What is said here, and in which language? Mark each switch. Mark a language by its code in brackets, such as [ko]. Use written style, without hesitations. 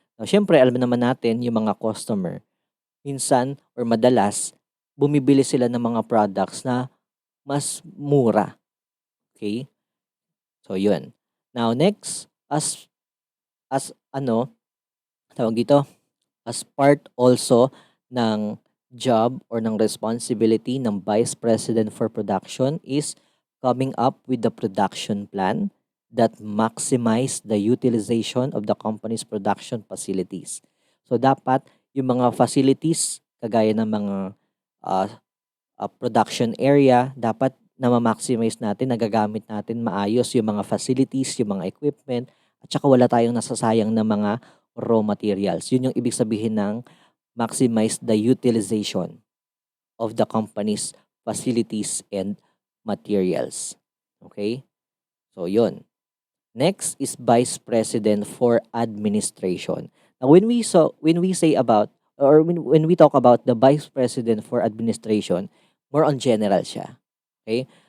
[tl] Now, siyempre alam naman natin yung mga customer, minsan or madalas bumibili sila ng mga products na mas mura, okay? So, yun. [en] Now, next, as [tl] ano, tawag dito, [en] as part also ng job or ng responsibility ng Vice President for Production is coming up with the production plan that maximize the utilization of the company's production facilities. [tl] So dapat yung mga facilities kagaya ng mga uh, production area dapat na ma-maximize natin, nagagamit natin maayos yung mga facilities, yung mga equipment, at saka wala tayong nasasayang na mga raw materials. Yun yung ibig sabihin ng [en] maximize the utilization of the company's facilities and materials. Okay? [tl] So, yun. [en] Next is Vice President for Administration. Now, when we say about or when we talk about the Vice President for Administration, more on general siya. Okay?